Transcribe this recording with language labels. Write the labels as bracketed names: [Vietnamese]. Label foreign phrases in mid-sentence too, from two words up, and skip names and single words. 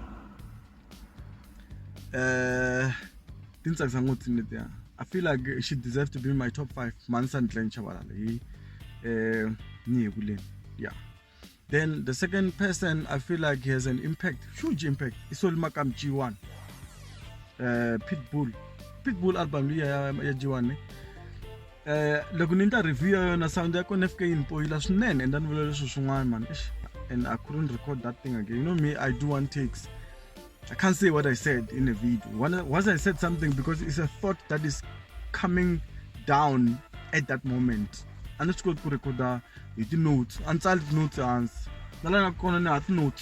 [Tsonga] Tintsakisa ngoti letiya. [English] I feel like she deserves to be in my top 5. [Tsonga] Mansandle Chabalala. Niyebuleni. [English] Yeah. Then the second person I feel like he has an impact, huge impact. It's all Makam G1. [Tsonga] Pitbull album ya G1 loko ni nta review na sound yako nefike yinipoyila swinene [English] and then [Tsonga] vula leswi swin'wana [English] man and I couldn't record that thing again. You know me, I do one takes. I can't say what I said in a video. Once I said something because it's a thought that is coming down at that moment. And it's good to record the notes. Unsolved notes ans. Notes.